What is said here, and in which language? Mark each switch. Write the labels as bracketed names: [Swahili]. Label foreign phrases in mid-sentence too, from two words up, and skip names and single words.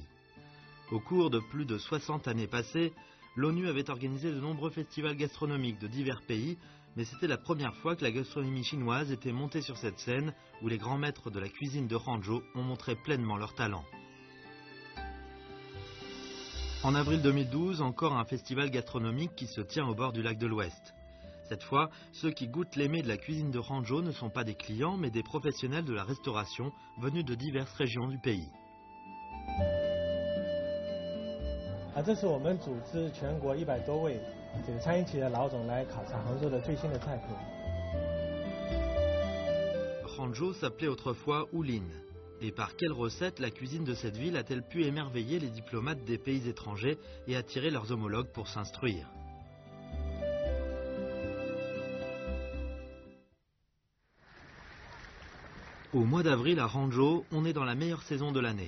[French] Au cours de plus de 60 années passées, l'ONU avait organisé de nombreux festivals gastronomiques de divers pays, mais c'était la première fois que la gastronomie chinoise était montée sur cette scène où les grands maîtres de la cuisine de Hangzhou ont montré pleinement leur talent. En avril 2012, encore un festival gastronomique qui se tient au bord du lac de l'Ouest. Cette fois, ceux qui goûtent les mets de la cuisine de Hangzhou ne sont pas des clients, mais des professionnels de la restauration venus de diverses régions du pays. [Chinese] 这是我们组织全国100多位餐饮企业的老总来考察杭州的最新的菜谱。 [French] Hangzhou s'appelait autrefois Wulin. Et par quelle recette la cuisine de cette ville a-t-elle pu émerveiller les diplomates des pays étrangers et attirer leurs homologues pour s'instruire? Au mois d'avril à Hangzhou, on est dans la meilleure saison de l'année.